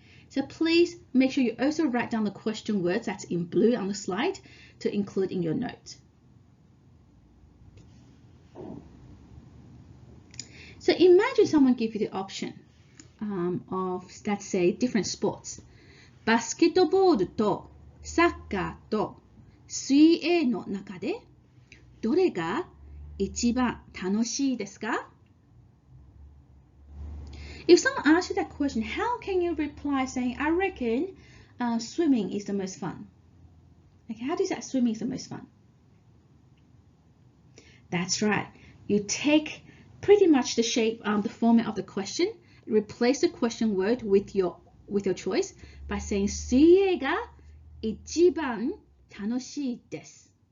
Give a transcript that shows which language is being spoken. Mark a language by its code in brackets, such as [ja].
[en] So please make sure you also write down the question words that's in blue on the slide to include in your note. So imagine someone give you the option of, let's say, different sports. [ja] バスケットボールとサッカーと水泳の中でどれが一番楽しいですか? [en] If someone asks you that question, how can you reply saying, I reckon swimming is the most fun? Okay, how do you say swimming is the most fun? That's right. You take pretty much the shape, the format of the question, replace the question word with your choice by saying [ja] 水泳が一番楽しいです.